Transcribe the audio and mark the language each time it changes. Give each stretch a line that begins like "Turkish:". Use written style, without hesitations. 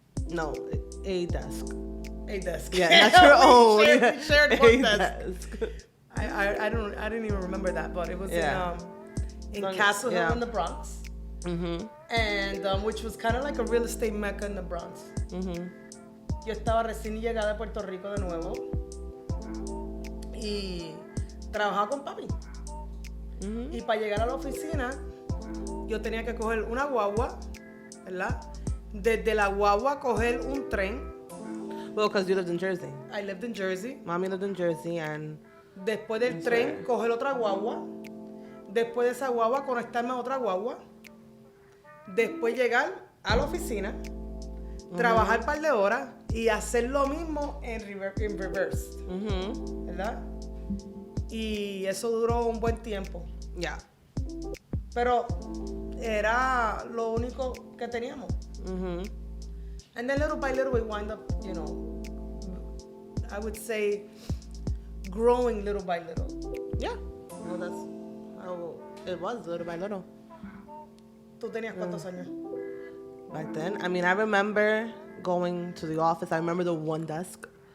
English: No, a desk. A desk. Yeah, not your own. We shared one A desk. I didn't even remember that, but it was in Casa Saffra in the Bronx. Mm-hmm. And which was kind of like a real estate mecca in the Bronx. Mm-hmm.
Spanish: Yo estaba recién llegada de Puerto Rico de nuevo y trabajaba con papi. Mm-hmm. Y para llegar a la oficina, yo tenía que coger una guagua, ¿verdad? Desde la guagua coger un tren.
English: Well, because you lived in Jersey. I lived in Jersey. Mommy lived in Jersey, and
Spanish: Después del tren, coger otra guagua. Después de esa guagua, conectarme a otra guagua. Después llegar a la oficina, trabajar un par de horas y hacer lo mismo en reverse, mm-hmm. ¿verdad? Y eso duró un buen tiempo.
English: Yeah.
Spanish: Pero era lo único que teníamos. Mm-hmm.
English: And then little by little we wind up, you know, I would say growing little by little. Yeah. Well, that's how it was, little by little.
Spanish: ¿Tú tenías cuántos años?
English: Back then, I mean, I remember going to the office. I remember the one desk.